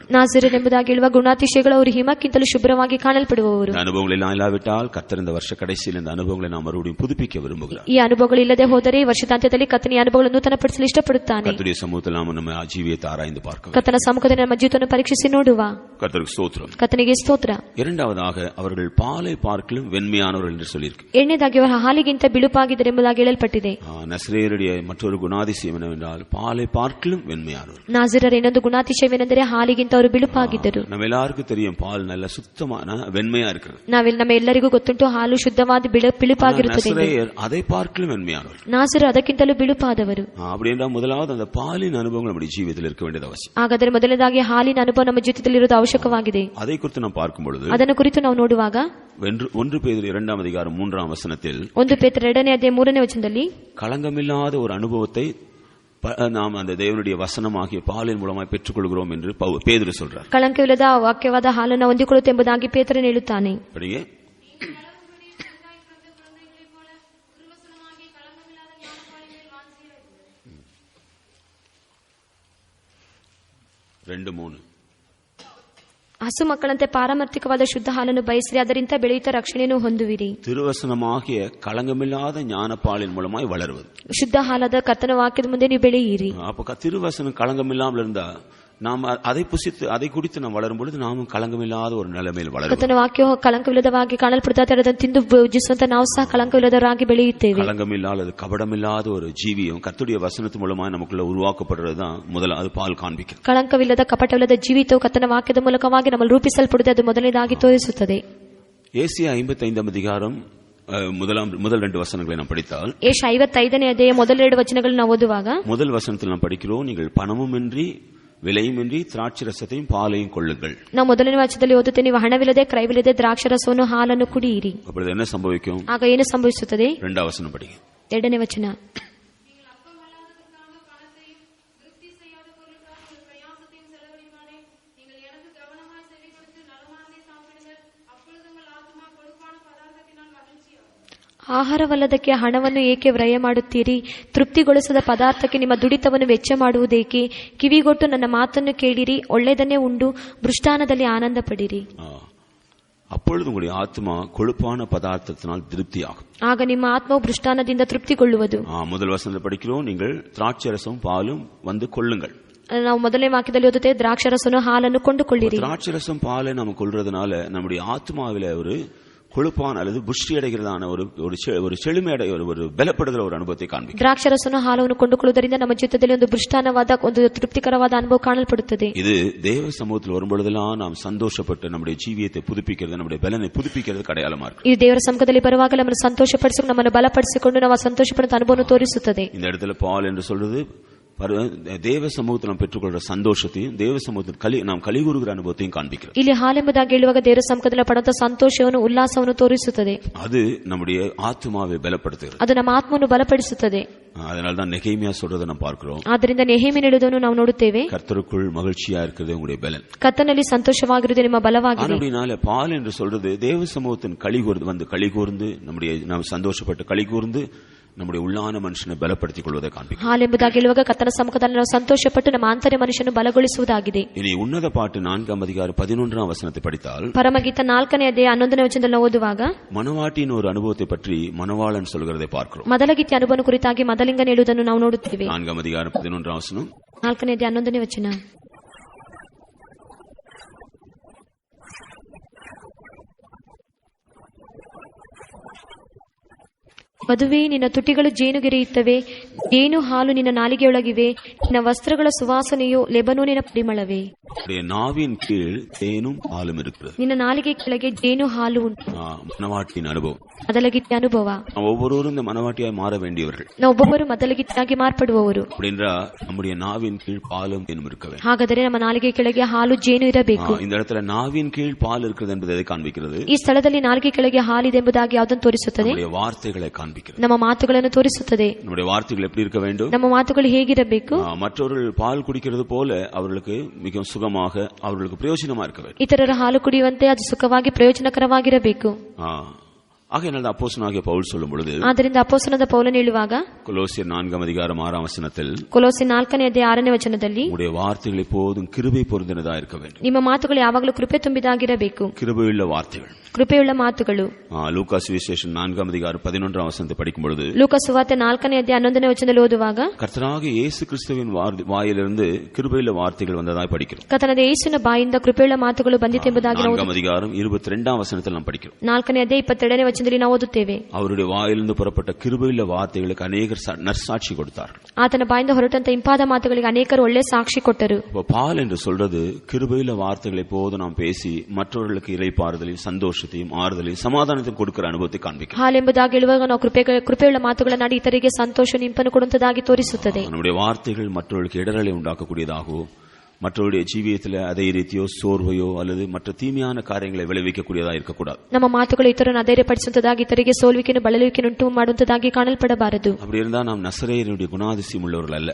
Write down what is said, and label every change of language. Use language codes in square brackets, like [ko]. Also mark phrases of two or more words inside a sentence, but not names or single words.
[kn] ನಾಜೀರರು ಎಂಬುದಾಗಿ ಹೇಳುವ ಗುಣಾತಿಶಯಗಳು ಅವರು ಹಿಮಕ್ಕಿಂತಲೂ ಶುಭ್ರವಾಗಿ ಕಾಣಲ್ಪಡುವವರು. [ta] அனுபவங்கள் எல்லாம் இல்லாவிட்டால் கர்த்தர் இந்த வருஷ கடைசியில் இந்த அனுபவங்களை நாம் மறுபடியும் புதுப்பிக்க விரும்புகிறார். [kn] ಈ ಅನುಭವಗಳು ಇಲ್ಲದೆ ಹೋದರೆ ವರ್ಷಾಂತ್ಯದಲ್ಲಿ ಕರ್ತನ ಈ ಅನುಭವಗಳನ್ನು ನೂತನಪಡಿಸಲು ಇಷ್ಟಪಡುತ್ತಾನೆ. [ta] கர்த்தருடைய சமூகத்தில் நாம் நம்ம ஜீவியத்தை ஆராய்ந்து பார்க்க, [kn] ಕರ್ತನ ಸಮ್ಮುಖದಲ್ಲಿ ನಮ್ಮ ಜೀವಿತವನ್ನು ಪರೀಕ್ಷಿಸಿ ನೋಡುವ. [ta] கர்த்தருக்கு ஸ்தோத்திரம். [kn] ಕರ್ತನಿಗೆ ಸ್ತೋತ್ರ. [ta] இரண்டாவதாக அவர்கள் பாலை பார்க்க பார்க்கலும் வெண்மையானவர்கள் என்று சொல்லியிருக்கு. [kn] ಎರಡನೇದಾಗಿ ಅವರು ಹಾಲಿಗಿಂತ ಬಿಳುಪಾಗಿದ್ದಾರೆ ಎಂಬುದಾಗಿ ಹೇಳಲ್ಪಟ್ಟಿದೆ. [ta] நசரேயருடைய மற்றொரு குணாதிசயம் என்னவென்றால் பாலை பார்க்கலும் வெண்மையானவர். [kn] ನಾಜರರ ಇನ್ನೊಂದು ಗುಣಾತಿಶಯವೇನೆಂದರೆ ಹಾಲಿಗಿಂತ ಅವರು ಬಿಳುಪಾಗಿದ್ದರು. [ta] நம்ம எல்லாருக்கும் தெரியும் பால் நல்ல சுத்தமான வெண்மையா இருக்கிறது. [kn] ನಮ್ಮ ಎಲ್ಲರಿಗೂ ಗೊತ್ತುಂಟು ಹಾಲು ಶುದ್ಧವಾದ ಬಿಳುಪಾಗಿರುತ್ತದೆ. [ta] நசரேயர் அதை பார்க்கலும் வெண்மையானவர். [kn] ನಾಜರು ಅದಕ್ಕಿಂತಲೂ ಬಿಳುಪಾದವರು. [ta] அப்படி என்றால் முதலாவது அந்த பாலின் அனுபவங்கள் நம்முடைய ஜீவிதத்தில் இருக்க வேண்டியது அவசியம். [kn] ಹಾಗಾದರೆ ಮೊದಲನೇದಾಗಿ ಹಾಲಿನ ಅನುಭವ ನಮ್ಮ ಜೀವಿತದಲ್ಲಿ ಇರುವುದು ಅವಶ್ಯಕವಾಗಿದೆ. [ta] அதை குறித்து நாம் பார்க்கும் பொழுது [kn] ಅದನ್ನು ಕುರಿತು ನಾವು ನೋಡುವಾಗ [ta] 1 பேதுரு 2ஆம் அதிகாரம் 3ஆம் வசனத்தில் [kn] 1 ಪೇತ್ರ 2ನೇ ಅಧ್ಯಾಯ 3ನೇ ವಚನದಲ್ಲಿ [ta] களங்கமில்லாத ஒரு அனுபவத்தை நாம் அந்த தேவனுடைய வசனமாகிய பாலின் மூலமாய் பெற்றுக்கொள்கிறோம் என்று பேதுரு சொல்றார். [kn] ಕಳಂಕವಿಲ್ಲದ ವಾಕ್ಯವಾದ ಹಾಲನ್ನು ಹೊಂದಿಕೊಳ್ಳುತ್ತೆ ಎಂಬುದಾಗಿ ಪೇತ್ರನು ಹೇಳುತ್ತಾನೆ. [ta] படிங்க. [kn] ಹಸು ಮಕ್ಕಳಂತೆ ಪಾರಮಾರ್ಥಿಕವಾದ ಶುದ್ಧ ಹಾಲನ್ನು ಬಯಸಿರಿ, ಅದರಿಂದ ಬೆಳೆಯುತ್ತಾ ರಕ್ಷಣೆಯನ್ನು ಹೊಂದುವಿರಿ. [ta] திருவசனமாகிய களங்கமில்லாத ஞானப்பாலின் மூலமாய் வளருவது. [kn] ಶುದ್ಧ ಹಾಲಾದ ಕರ್ತನ ವಾಕ್ಯದ ಮುಂದೆ ನೀವು ಬೆಳೆಯಿರಿ. [ta] அப்ப திருவசனம் களங்கமில்லாமல் இருந்தா நாம் அதை புசித்து அதை குடித்து நாம் வளரும் பொழுது நாமும் களங்கமில்லாத ஒரு நிலைமையில் வளரும். [kn] ಕರ್ತನ ವಾಕ್ಯವು ಕಳಂಕವಿಲ್ಲದವಾಗಿ ಕಾಣಲ್ಪಡುತ್ತದೆ, ಅದನ್ನು ತಿಂದು ಭುಜಿಸುವಂತ ನಾವು ಸಹ ಕಳಂಕವಿಲ್ಲದವರಾಗಿ ಬೆಳೆಯುತ್ತೇವೆ. [ta] களங்கமில்லாத கபடமில்லாத ஒரு ஜீவியம் கர்த்தருடைய வசனத்து மூலமாக நமக்குள்ள உருவாக்கப்படுறதுதான் முதலாவது பால் காண்பிக்கிறது. [kn] ಕಳಂಕವಿಲ್ಲದ ಕಪಟವಿಲ್ಲದ ಜೀವಿತವು ಕರ್ತನ ವಾಕ್ಯದ ಮೂಲಕವಾಗಿ ನಮ್ಮಲ್ಲಿ ರೂಪಿಸಲ್ಪಡುತ್ತದೆ, ಅದು ಮೊದಲನೇದಾಗಿ ತೋರಿಸುತ್ತದೆ. [ta] ஏசாயா 55ஆம் அதிகாரம் முதல் 2 வசனங்களை நாம் படித்தால் [kn] ஏசாயா 55ನೇ ಅಧ್ಯಾಯ ಮೊದಲ 2 ವಚನಗಳನ್ನು ನಾವು ಓದುವಾಗ [ta] முதல் வசனத்தில் நாம் படிக்கிறோம், நீங்கள் பணமுமின்றி விலையுமின்றி திராட்சை ரசத்தையும் பாலையும் கொள்ளுங்கள். [kn] ನಾವು ಮೊದಲನೇ ವಚನದಲ್ಲಿ ಓದುತ್ತೇವೆ, ನೀವು ಹಣವಿಲ್ಲದೆ ಕ್ರಯವಿಲ್ಲದೆ ದ್ರಾಕ್ಷಾರಸವನ್ನು ಹಾಲನ್ನು ಕುಡಿಯಿರಿ. [ta] அப்பொழுது என்ன சம்பவிக்கும்? [kn] ಆಗ ಏನು ಸಂಭವಿಸುತ್ತದೆ? [ta] 2வது வசனம் படிங்க. [kn] 2ನೇ ವಚನ. ಆಹಾರವಲ್ಲದಕ್ಕೆ ಹಣವನ್ನು ಏಕೆ ವ್ಯಯ ಮಾಡುತ್ತೀರಿ? ತೃಪ್ತಿಗೊಳಿಸದ ಪದಾರ್ಥಕ್ಕೆ ನಿಮ್ಮ ದುಡಿತವನ್ನು ವೆಚ್ಚ ಮಾಡುವುದೇಕೆ? ಕಿವಿಗೊಟ್ಟು ನನ್ನ ಮಾತನ್ನು ಕೇಳಿರಿ, ಒಳ್ಳೆಯದನ್ನೇ ಉಂಡು ಮೃಷ್ಟಾನದಲ್ಲಿ ಆನಂದ ಪಡಿರಿ. [ta] அப்பொழுது உங்களுடைய ஆத்மா கொழுப்பான பதார்த்தத்தினால் திருப்தியாகும். [kn] ಆಗ ನಿಮ್ಮ ಆತ್ಮವು ಮೃಷ್ಟಾನದಿಂದ ತೃಪ್ತಿಗೊಳ್ಳುವುದು. [ta] முதல் வசனத்தில் படிக்கிறோம், நீங்கள் திராட்சை ரசம் பாலும் வந்து கொள்ளுங்கள். [kn] ನಾವು ಮೊದಲನೇ ವಾಕ್ಯದಲ್ಲಿ ಓದುತ್ತೇವೆ, ದ್ರಾಕ್ಷಾರಸವನ್ನು ಹಾಲನ್ನು ಕೊಂಡುಕೊಳ್ಳಿರಿ. [ta] திராட்சை ரசம் பாலை நம்ம கொள்றதுனால நம்முடைய ஆத்மாவில ஒரு கொழுப்பான அல்லது புஷ்டி அடைகிறதான ஒரு செழுமை அடைய ஒரு பலப்படுகிற ஒரு அனுபவத்தை காண்பிக்கும். [kn] ದ್ರಾಕ್ಷಾರಸವನ್ನು ಹಾಲನ್ನು ಕೊಂಡುಕೊಳ್ಳುವುದರಿಂದ ನಮ್ಮ ಜೀವಿತದಲ್ಲಿ ಒಂದು ಮೃಷ್ಟಾನವಾದ ಒಂದು ತೃಪ್ತಿಕರವಾದ ಅನುಭವ ಕಾಣಲ್ಪಡುತ್ತದೆ. [ta] இது தேவ சமூகத்தில் வரும்பொழுதெல்லாம் நாம் சந்தோஷப்பட்டு நம்முடைய ஜீவியத்தை புதுப்பிக்கிறது, நம்முடைய பலனை புதுப்பிக்கிறது அடையாளமா இருக்கு. [kn] ಈ ದೇವರ ಸಮ್ಮುಖದಲ್ಲಿ ಬರುವಾಗ ನಮ್ಮನ್ನು ಸಂತೋಷಪಡಿಸಿಕೊಂಡು ನಮ್ಮನ್ನು ಬಲಪಡಿಸಿಕೊಂಡು ನಾವು ಸಂತೋಷಪಡುವ ಅನುಭವವನ್ನು ತೋರಿಸುತ್ತದೆ. [ta] இந்த இடத்துல பால் என்று சொல்றது தேவ சமூகத்தில் நாம் பெற்றுக்கொள்ற சந்தோஷத்தையும் தேவ சமூகத்தில் நாம் கலிகூறுகிற அனுபவத்தையும் காண்பிக்கிறது. [kn] ಇಲ್ಲಿ ಹಾಲೆಂಬುದಾಗಿ ಹೇಳುವಾಗ ದೇವರ ಸಮ್ಮುಖದಲ್ಲಿ ಪಡೆದ ಸಂತೋಷವನ್ನು ಉಲ್ಲಾಸವನ್ನು ತೋರಿಸುತ್ತದೆ. [ta] அது நம்முடைய ஆத்மாவை பலப்படுத்துகிறது, [kn] ಅದು ನಮ್ಮ ಆತ್ಮವನ್ನು ಬಲಪಡಿಸುತ್ತದೆ. [ta] அதனால்தான் நெகேமியா சொல்றதை நாம் பார்க்கிறோம். [kn] ಆದ್ದರಿಂದ ನೆಹೆಮೀಯನು ಹೇಳುವುದನ್ನು ನಾವು ನೋಡುತ್ತೇವೆ, [ta] கர்த்தருக்குள் மகிழ்ச்சியா இருக்கிறது உங்களுடைய பலன், [kn] ಕರ್ತನಲ್ಲಿ ಸಂತೋಷವಾಗಿರುವುದು ನಿಮ್ಮ ಬಲವಾಗಿದೆ. [ta] அப்படினால பால் என்று சொல்றது தேவ சமூகத்தின் கலிகூர்ந்து நாம் சந்தோஷப்பட்டு கலிகூர்ந்து நம்முடைய உள்ளான மனுஷனை பலப்படுத்திக் கொள்வதை காண்பிக்கும். [kn] ಹಾಲೆಂಬುದಾಗಿ ಹೇಳುವಾಗ ಕರ್ತನ ಸಮ್ಮುಖದಲ್ಲಿ ನಾವು ಸಂತೋಷಪಟ್ಟು ನಮ್ಮ ಆಂತರ್ಯ ಮನುಷ್ಯನು ಬಲಗೊಳಿಸುವುದಾಗಿದೆ. [ta] இனி உன்னத பாட்டு 4ஆம் அதிகாரம் 11ஆம் வசனத்தை படித்தால் [kn] ಪರಮಗೀತ 4ನೇ ಅಧ್ಯಾಯ 11ನೇ ವಚನದಲ್ಲಿ ಓದುವಾಗ [ta] மணவாட்டியின் ஒரு அனுபவத்தை பற்றி மணவாளன் சொல்கிறதை பார்க்கிறோம். [kn] ಮೊದಲಗೀತೆ ಅನುಭವ ಕುರಿತಾಗಿ ಮೊದಲಿಂಗನ ಹೇಳುವುದನ್ನು ನಾವು ನೋಡುತ್ತೇವೆ. [ta] 4ಆம் அதிகாரம் 11ஆம் வசனம், [kn] 4ನೇ ಅಧ್ಯಾಯ 11ನೇ ವಚನ. ವಧುವೇ, ನಿನ್ನ ತುಟಿಗಳು ಜೇನುಗೆರೆಯುತ್ತವೆ, ಜೇನು ಹಾಲು ನಿನ್ನ ನಾಲಿಗೆಯೊಳಗಿವೆ, ನಿನ್ನ ವಸ್ತ್ರಗಳ ಸುವಾಸನೆಯು ಲೆಬನೋನಿನ ಪರಿಮಳವೇ. [ta] நாவின் கீழ் தேனும் பாலும் இருக்கிறது. [kn] ನಿನ್ನ ನಾಲಿಗೆ ಕೆಳಗೆ ಜೇನು ಹಾಲು ಉಂಟು. [ta] மணவாட்டியின் அனுபவம், [kn] ಮೊದಲಗೀತೆ ಅನುಭವ. [ta] ஒவ்வொருவரும் இந்த மணவாட்டியாய் மாற வேண்டியவர்கள். [kn] ನಾವು ಒಬ್ಬೊಬ್ಬರು ಮೊದಲಗೀತೆಯಾಗಿ ಮಾರ್ಪಡುವವರು. [ta] அப்படின்றா நம்முடைய நாவின் கீழ் பாலும் தேனும் இருக்க வேண்டும். [kn] ಹಾಗಾದರೆ ನಮ್ಮ ನಾಲಿಗೆ ಕೆಳಗೆ ಹಾಲು ಜೇನು ಇರಬೇಕು. [ta] இந்த இடத்துல நாவின் கீழ் பால் இருக்கிறது என்பதை எதை காண்பிக்கிறது? [kn] ಈ ಸ್ಥಳದಲ್ಲಿ ನಾಲಿಗೆ ಕೆಳಗೆ ಹಾಲಿದೆ ಎಂಬುದಾಗಿ ಯಾವುದನ್ನು ತೋರಿಸುತ್ತದೆ? [ta] நம்முடைய வார்த்தைகளை காண்பிக்கிறது. [kn] ನಮ್ಮ ಮಾತುಗಳನ್ನು ತೋರಿಸುತ್ತದೆ. [ta] நம்முடைய வார்த்தைகள் எப்படி இருக்க வேண்டும்? [kn] ನಮ್ಮ ಮಾತುಗಳು ಹೇಗಿರಬೇಕು? [ta] மற்றவர்கள் பால் குடிக்கிறது போல அவர்களுக்கு மிகவும் சுகமாக, அவர்களுக்கு பிரயோஜனமா இருக்க வேண்டும். [kn] ಇತರರ ಹಾಲು ಕುಡಿಯುವಂತೆ ಅದು ಸುಖವಾಗಿ ಪ್ರಯೋಜನಕರವಾಗಿರಬೇಕು. [ta] ஆகையால் அப்போஸ்தலனாகிய பவுல் சொல்லும் பொழுது, [kn] ಆದ್ದರಿಂದ ಅಪೊಸ್ತಲನಾದ ಪೌಲನು ಹೇಳುವಾಗ [ta] கொலோசியர் 4:6 [kn] ಕೊಲೋಸಿ 4:6 ವಚನದಲ್ಲಿ, [ta] உடைய வார்த்தைகள் எப்போதும் கிருபை பொருந்தினதா இருக்க வேண்டும். [kn] ನಿಮ್ಮ ಮಾತುಗಳು ಯಾವಾಗಲೂ ಕೃಪೆ ತುಂಬಿದಾಗಿರಬೇಕು. [ta] கிருபையுள்ள வார்த்தைகள், [kn] ಕೃಪೆಯುಳ್ಳ ಮಾತುಗಳು. [ta] லூக்கா சுவிசேஷம் 4:11 படிக்கும் பொழுது, [kn] ಲೂಕ ಸುವಾರ್ತೆ 4:11 ವಚನದಲ್ಲಿ ಓದುವಾಗ, [ta] கர்த்தராக இயேசு கிறிஸ்துவின் வாயிலிருந்து கிருபையுள்ள வார்த்தைகள் வந்ததாய் படிக்கிறோம். [kn] ಕರ್ತನಾದ ಯೇಸುವಿನ ಬಾಯಿಂದ ಕೃಪೆಯುಳ್ಳ ಮಾತುಗಳು ಬಂದಿತೆಂಬುದಾಗಿ [ta] 4:22 நாம் படிக்கிறோம். [kn] 4:22 ವಚನದಲ್ಲಿ ನಾವು ಓದುತ್ತೇವೆ. [ta] அவருடைய வாயிலிருந்து புறப்பட்ட கிருபையுள்ள வார்த்தைகளுக்கு அநேகர் நற்சாட்சி கொடுத்தார். [kn] ಆತನ ಬಾಯಿಂದ ಹೊರಟಂತ ಇಂಪಾದ ಮಾತುಗಳಿಗೆ ಅನೇಕರು ಒಳ್ಳೆ ಸಾಕ್ಷಿ ಕೊಟ್ಟರು. [ta] பால் என்று சொல்றது கிருபையுள்ள வார்த்தைகளை போது நாம் பேசி மற்றவர்களுக்கு இளைப்பாறுதலையும் சந்தோஷத்தையும் ஆறுதலையும் சமாதானத்தையும் கொடுக்கிற அனுபவத்தை காண்பிக்கும். [kn] ಹಾಲ್ ಎಂಬುದಾಗಿ ಹೇಳುವಾಗ ನಾವು ಕೃಪೆಯುಳ್ಳ ಮಾತುಗಳನ್ನಾಡಿ ಇತರಿಗೆ ಸಂತೋಷ ನಿಂಪನ್ನು ಕೊಡುವಂತದಾಗಿ ತೋರಿಸುತ್ತದೆ. [ta] நம்முடைய வார்த்தைகள் மற்றவர்களுக்கு இடரலை உண்டாக்கக்கூடியதாகவும் மற்றவருடைய ஜீவியத்தில் அதைரியத்தையோ சோர்வையோ அல்லது மற்ற தீமையான காரியங்களை விளைவிக்கக்கூடியதா இருக்கக்கூடாது. [kn] ನಮ್ಮ ಮಾತುಗಳು ಇತರನ್ನು ಅಧೈರ್ಯಪಡಿಸುವಂತದಾಗಿ ಇತರಿಗೆ ಸೋಲ್ವಿಕೆಯನ್ನು ಬಳಲುವಿಕೆಯನ್ನು ಉಂಟು ಮಾಡುವಂತದಾಗಿ ಕಾಣಲ್ಪಡಬಾರದು. [ta] அப்படி இருந்தா நாம் நசரேயனுடைய குணாதிசயம் உள்ளவர்கள் அல்ல.